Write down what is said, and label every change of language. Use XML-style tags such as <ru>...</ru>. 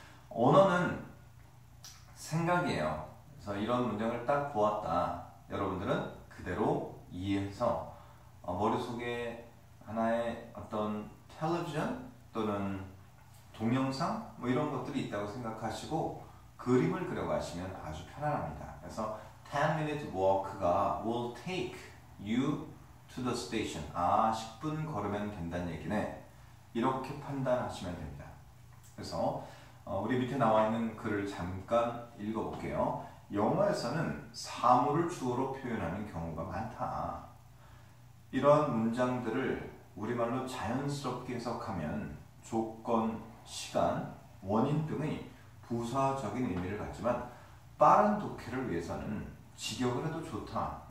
<ko>언어는 생각이에요. 그래서 이런 문장을 딱 보았다. 여러분들은 그대로 이해해서 머릿속에 하나의 어떤 텔레비전 또는 동영상 뭐 이런 것들이 있다고 생각하시고 그림을 그려가시면 아주 편안합니다.</ko> <en>그래서 10-minute walk가 will take you to the station.</en> <ko>10분 걸으면 된다는 얘기네. 이렇게 판단하시면 됩니다. 그래서 우리 밑에 나와 있는 글을 잠깐 읽어볼게요. 영어에서는 사물을 주어로 표현하는 경우가 많다. 이러한 문장들을 우리말로 자연스럽게 해석하면 조건, 시간, 원인 등의 부사적인 의미를 갖지만 빠른 독해를 위해서는 직역을 해도 좋다.</ko>